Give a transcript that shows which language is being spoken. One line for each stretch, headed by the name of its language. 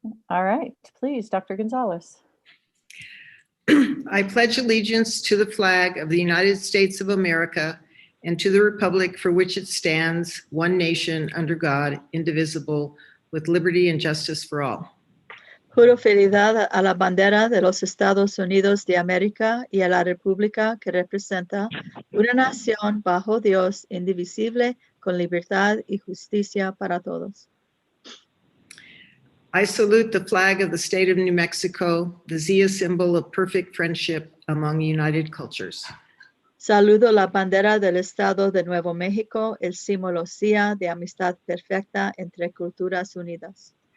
English: All right, please, Dr. Gonzalez. I pledge allegiance to the flag of the United States of America and to the republic for which it stands, one nation, under God, indivisible, with liberty and justice for all.
Spanish: Juro fidelidad a la bandera de los Estados Unidos de América y a la república que representa una nación bajo Dios, indivisible, con libertad y justicia para todos.
English: I salute the flag of the state of New Mexico, the Zia symbol of perfect friendship among united cultures.
Spanish: Saludo la bandera del Estado de Nuevo México, el símbolo CIA de amistad perfecta entre culturas unidas.